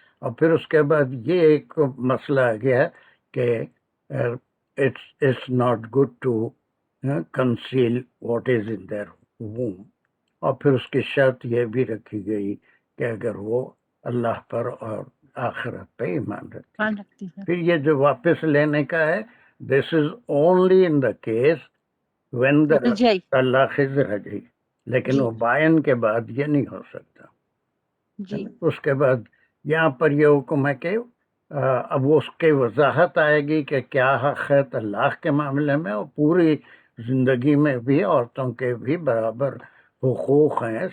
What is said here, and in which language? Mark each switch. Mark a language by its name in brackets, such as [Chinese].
[Urdu] اور پھر اس کے بعد یہ ایک مسئلہ آ گیا کہ [English] it's not good to conceal what is in their womb. [Urdu] اور پھر اس کی شرط یہ بھی رکھی گئی کہ اگر وہ اللہ پر اور آخرت پہ ایمان رکھتی ہے. پھر یہ جو واپس لینے کا ہے [English] this is only in the case when the [Urdu] رجعی. طلاق is رجعی. لیکن جی. وہ بعین کے بعد یہ نہیں ہو سکتا. جی اس کے بعد یہاں پر یہ حکم ہے کہ اب اس کی وضاحت آئے گی کہ کیا حق ہے طلاق کے معاملے میں، اور پوری زندگی میں بھی عورتوں کے بھی برابر حقوق ہیں.